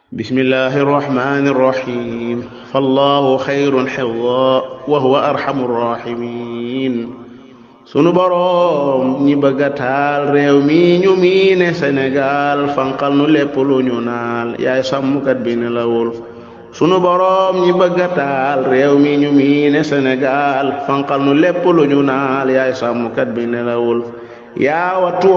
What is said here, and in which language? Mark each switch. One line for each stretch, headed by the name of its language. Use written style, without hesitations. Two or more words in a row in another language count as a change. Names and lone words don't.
Arabic: بسم الله الرحمن الرحيم فالله خير حفظا وهو أرحم الراحمين
Wolof: sunu boroom ñi bëgg a taal réew mi ñu miine Sénégal fanqal nu lépp lu ñu naal yaay sàmmkat bi nelawul sunu boroom ñi bëgg a taal réew mi ñu miine Sénégal fanqal nu lépp lu ñu naal yaay sàmmkat bi nelawul yaa wattu